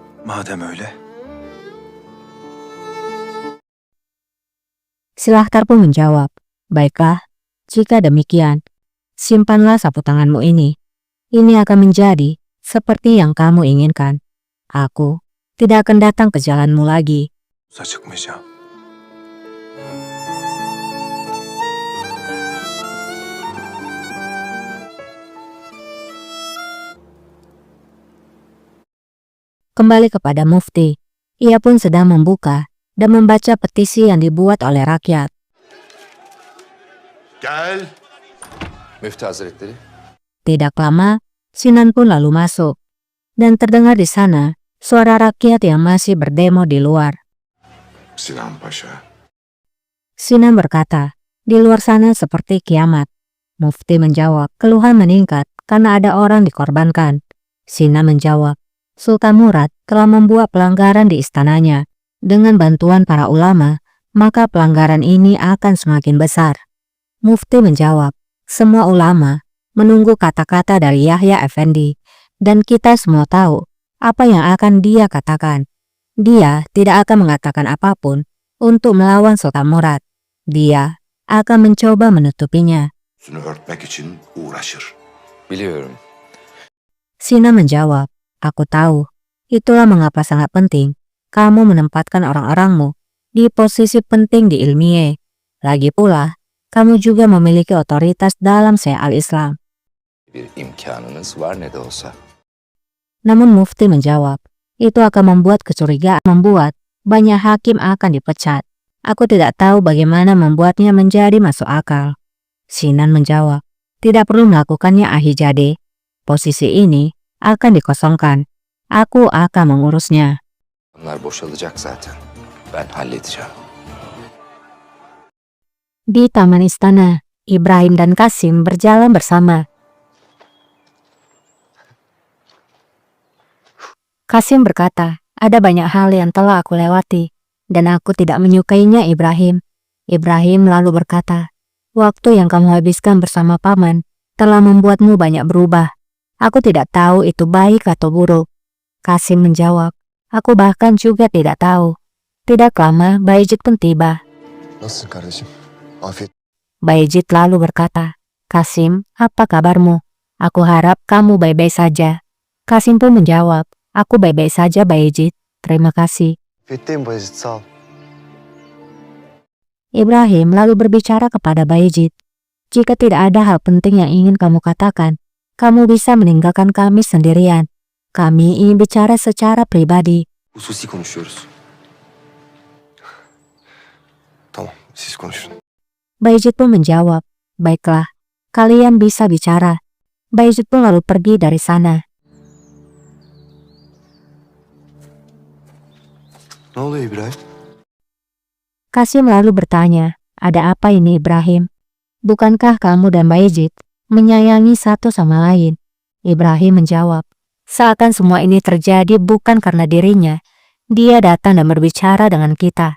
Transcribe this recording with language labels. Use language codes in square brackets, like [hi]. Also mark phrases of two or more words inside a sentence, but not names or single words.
[tr] Madem öyle. [id] Silahtar pun menjawab, baiklah, jika demikian, simpanlah sapu tanganmu ini. Ini akan menjadi seperti yang kamu inginkan. Aku tidak akan datang ke jalanmu lagi. [tr] Çıkmayacağım. [id] Kembali kepada Mufti. Ia pun sedang membuka dan membaca petisi yang dibuat oleh rakyat. [tr] Gel. Müftü Hazretleri. [id] Tidak lama, Sinan pun lalu masuk. Dan terdengar di sana suara rakyat yang masih berdemo di luar. Sinan Paşa. Sinan berkata, di luar sana seperti kiamat. Mufti menjawab, keluhan meningkat karena ada orang dikorbankan. Sinan menjawab, Sultan Murad telah membuat pelanggaran di istananya. Dengan bantuan para ulama, maka pelanggaran ini akan semakin besar. Mufti menjawab, semua ulama menunggu kata-kata dari Yahya Effendi, dan kita semua tahu apa yang akan dia katakan. Dia tidak akan mengatakan apapun untuk melawan Sultan Murad. Dia akan mencoba menutupinya. [tr] Üstünü örtmek için uğraşır. Biliyorum. [id] Sinan menjawab, aku tahu. Itulah mengapa sangat penting kamu menempatkan orang-orangmu di posisi penting di ilmiah. Lagi pula, kamu juga memiliki otoritas dalam Syiah al-Islam. [tr] Bir imkanınız var ne de olsa. [id] Namun Mufti menjawab, itu akan membuat kecurigaan, membuat banyak hakim akan dipecat. Aku tidak tahu bagaimana membuatnya menjadi masuk akal. Sinan menjawab, tidak perlu melakukannya Ahijade. Posisi ini akan dikosongkan. Aku akan mengurusnya. [tr] Onlar boşalacak zaten. Ben halledeceğim. [id] Di taman istana, Ibrahim dan Kasim berjalan bersama. Kasim berkata, ada banyak hal yang telah aku lewati, dan aku tidak menyukainya Ibrahim. Ibrahim lalu berkata, waktu yang kamu habiskan bersama paman telah membuatmu banyak berubah. Aku tidak tahu itu baik atau buruk. Kasim menjawab, aku bahkan juga tidak tahu. Tidak lama, Bayezid pun tiba. [tr] Nasılsın kardeşim? Afiyet. [id] Bayezid lalu berkata, Kasim, apa kabarmu? Aku harap kamu baik-baik saja. Kasim pun menjawab, aku baik-baik saja Bayezid, terima kasih. [tr] Afiyetteyim Bayezid, sağ ol. [id] Ibrahim lalu berbicara kepada Bayezid, jika tidak ada hal penting yang ingin kamu katakan, kamu bisa meninggalkan kami sendirian. Kami ingin bicara secara pribadi. [tr] Hususi konuşuyoruz. Tamam, siz konuşun. [id] Bayezid pun menjawab, baiklah, kalian bisa bicara. Bayezid pun lalu pergi dari sana. [tr] Ne oluyor İbrahim? [id] Kasim lalu bertanya, ada apa ini Ibrahim? Bukankah kamu dan Bayezid menyayangi satu sama lain? Ibrahim menjawab, seakan semua ini terjadi bukan karena dirinya. Dia datang dan berbicara dengan kita.